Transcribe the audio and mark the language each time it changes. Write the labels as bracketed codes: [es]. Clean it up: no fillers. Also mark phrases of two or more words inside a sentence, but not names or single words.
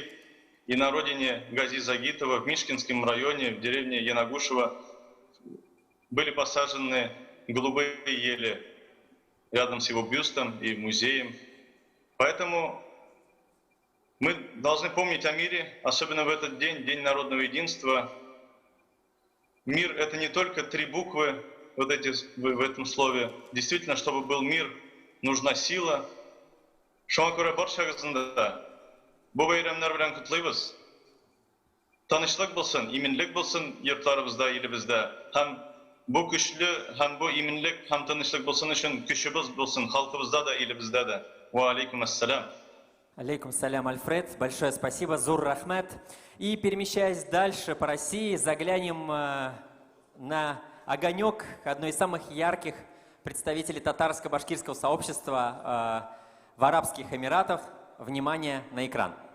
[ru] И на родине Гази Загитова в Мишкинском районе, в деревне Янагушево, были посажены голубые ели рядом с его бюстом и музеем. Поэтому мы должны помнить о мире, особенно в этот день, День народного единства. Мир — это не только 3 буквы вот эти, в этом слове. Действительно, чтобы был мир, нужна сила. [tt] Шуңа күрә барчагызда бу бәйрәмнәр белән котлыйбыз. Танышлык булсын, иминлек булсын йортларыбызда, илебездә. Һәм бу көчле, һәм бу иминлек, һәм танышлык булсын өчен көчебез булсын халкыбызда да, илебездә дә. [ar] وعليكم السلام. عليكم سلام, Альфред. [ru] Большое спасибо, [tt] Зур Рахмет. [ru] И перемещаясь дальше по России, заглянем на огонек одной из самых ярких представителей татарско-башкирского сообщества в Арабских Эмиратах. Внимание на экран.